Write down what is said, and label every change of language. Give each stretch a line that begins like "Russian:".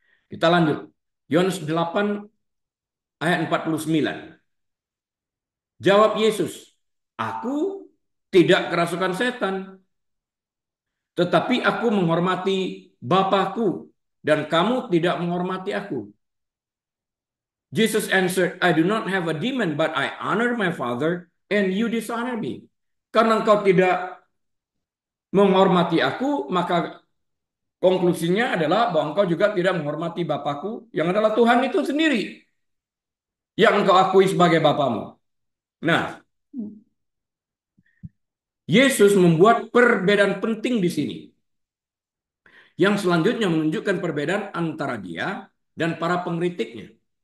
Indonesian: Kita lanjut. Yohanes 8 ayat 49. Jawab Yesus, aku tidak kerasukan setan, tetapi aku menghormati Bapakku, dan kamu tidak menghormati aku.
English: Jesus answered, I do not have a demon, but I honor my Father, and you dishonor me.
Indonesian: Karena engkau tidak menghormati aku, maka konklusinya adalah bahwa engkau juga tidak menghormati Bapakku, yang adalah Tuhan itu sendiri, yang engkau akui sebagai Bapamu. Nah, Yesus membuat perbedaan penting di sini, yang selanjutnya menunjukkan perbedaan antara dia dan para pengkritiknya.